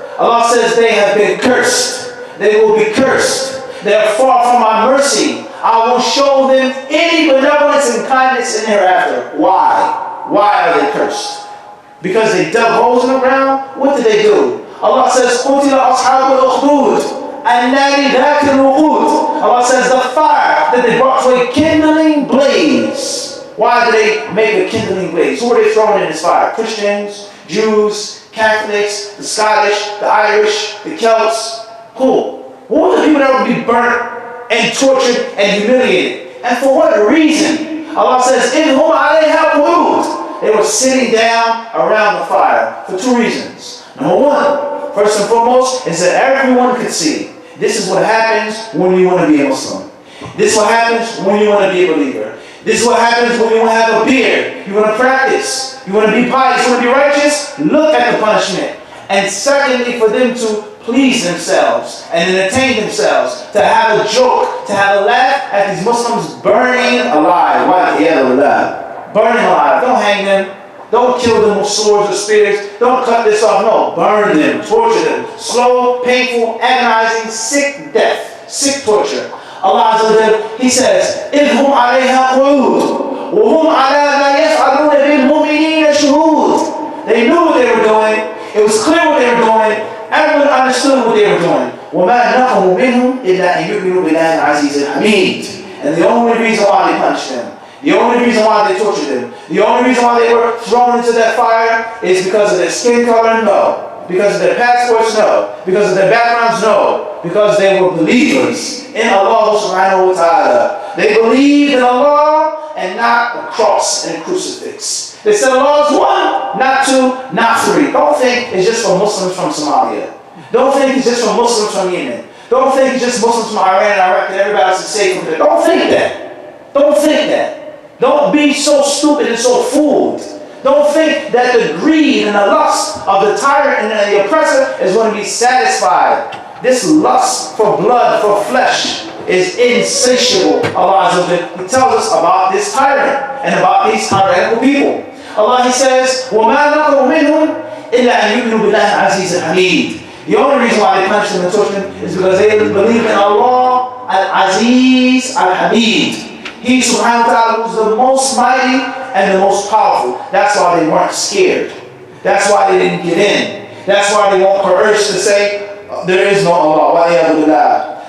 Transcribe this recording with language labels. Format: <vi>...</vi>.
<en>Allah says they have been cursed. They will be cursed. They are far from my mercy. I will show them any benevolence and kindness in hereafter. Why? Why are they cursed? Because they dug holes in the ground? What did they do? Allah says,</en> <ar>قُتِلَ أَصْحَابُ الْأُخْدُودِ النَّارِ ذَاتِ الْوُقُودِ.</ar> <en>Allah says the fire that they brought to a kindling blaze. Why did they make a kindling blaze? Who were they throwing in this fire? Christians, Jews, Catholics, the Scottish, the Irish, the Celts. Who? What were the people that would be burnt and tortured and humiliated? And for what reason? Allah says,</en> <ar>إِنْ هُمْ عَلَيْهَا قُعُودٌ.</ar> <en>They were sitting down around the fire for two reasons. Number one, first and foremost, is that everyone could see. This is what happens when you want to be a Muslim. This is what happens when you want to be a believer. This is what happens when you want to have a beard. You want to practice. You want to be pious. You want to be righteous. Look at the punishment. And secondly, for them to please themselves and entertain themselves, to have a joke, to have a laugh at these Muslims burning alive. Burning alive. Don't hang them. Don't kill them with swords or spears. Don't cut this off. No. Burn them. Torture them. Slow, painful, agonizing, sick death. Sick torture. Allah Azza wa Jalla, He says,</en> <ar>إِذْ هُمْ عَلَيْهَا قُعُودٌ وَهُمْ عَلَى مَا يَفْعَلُونَ بِالْمُؤْمِنِينَ شُهُودٌ.</ar> <en>They knew what they were doing. It was clear what they were doing. Everyone understood what they were doing.</en> <ar>وَمَا نَقَمُوا مِنْهُمْ إِلَّا أَن يُؤْمِنُوا بِاللَّهِ الْعَزِيزِ الْحَمِيدِ.</ar> <en>And the only reason why they punished them, the only reason why they tortured them, the only reason why they were thrown into that fire is because of their skin color? No. Because of their passports? No. Because of their backgrounds? No. Because they were believers in Allah subhanahu wa ta'ala. They believed in Allah and not a cross and a crucifix. They said Allah is one, not two, not three. Don't think it's just for Muslims from Somalia. Don't think it's just for Muslims from Yemen. Don't think it's just Muslims from Iran and Iraq and everybody else is safe from there. Don't think that. Don't think that. Don't be so stupid and so fooled. Don't think that the greed and the lust of the tyrant and the oppressor is going to be satisfied. This lust for blood, for flesh, is insatiable. Allah Azza wa Jalla, He tells us about this tyrant and about these tyrannical people. Allah, He says,</en> <ar>وَمَا نَقَمُوا مِنْهُمْ إِلَّا أَن يُؤْمِنُوا بِاللَّهِ الْعَزِيزِ الْحَمِيدِ.</ar> <en>The only reason why they punish them and torture them is because they believe in Allah Al-Aziz Al-Hamid. He subhanahu wa ta'ala was the most mighty and the most powerful. That's why they weren't scared. That's why they didn't get in. That's why they won't coerce to say, there is no Allah.</en>